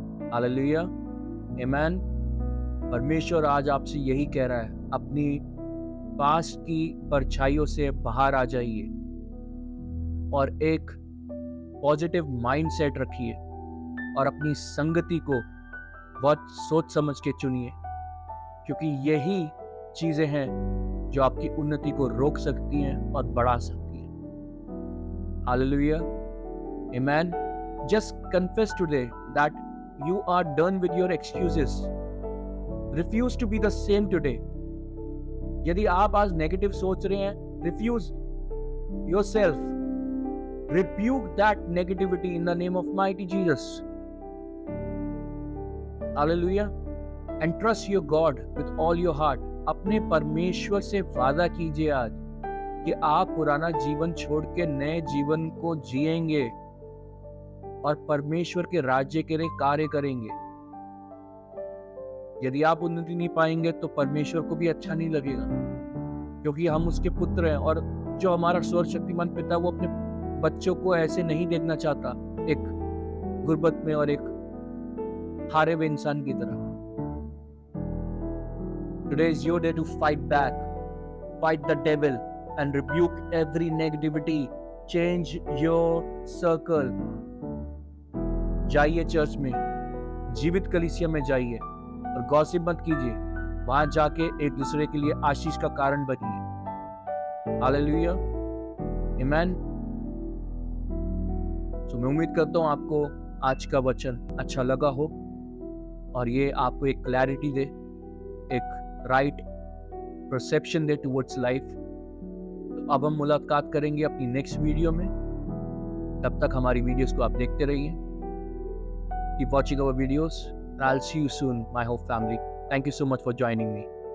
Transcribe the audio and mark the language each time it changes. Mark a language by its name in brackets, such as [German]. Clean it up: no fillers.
[Hindi] Hallelujah, आमेन। परमेश्वर आज आपसे यही कह रहा है, अपनी पास की परछाइयों से बाहर आ जाइए और एक पॉजिटिव माइंडसेट रखिए और अपनी संगति को बहुत सोच समझ के चुनिए, क्योंकि यही चीजें हैं जो आपकी उन्नति को रोक सकती हैं और बढ़ा सकती हैं। Hallelujah, amen. [English] Just confess today that you are done with your excuses. Refuse to be the same today. [Hindi] यदि आप आज नेगेटिव सोच रहे हैं, [English] refuse yourself. Rebuke that negativity in the name of mighty Jesus. Hallelujah. And trust your God with all your heart. [Hindi] अपने परमेश्वर से वादा कीजिए आज कि आप पुराना जीवन छोड़ के नए जीवन को जिएंगे और परमेश्वर के राज्य के लिए कार्य करेंगे। यदि आप उन्नति नहीं पाएंगे तो परमेश्वर को भी अच्छा नहीं लगेगा, क्योंकि हम उसके पुत्र हैं और जो हमारा सर्वशक्तिमान पिता वो अपने बच्चों को ऐसे नहीं देखना चाहता, एक गुर्बत में और एक हारे हुए इंसान की तरह। [English] Today is your day to fight back, fight the devil and rebuke every negativity. Change your circle. [Hindi] जाइए चर्च में, जीवित कलीसिया में जाइए और गॉसिप मत कीजिए। वहां जाके एक दूसरे के लिए आशीष का कारण बनिए। हालेलुया, आमीन। तो मैं उम्मीद करता हूं आपको आज का वचन अच्छा लगा हो और ये आपको एक क्लैरिटी दे, एक राइट परसेप्शन दे [English] Towards life. [Hindi] तो अब हम मुलाकात करेंगे अपनी नेक्स्ट वीडियो में। तब तक हमारी वीडियोस को आप देखते रहिए। [English] Keep watching our videos and I'll see you soon, my whole family. Thank you so much for joining me.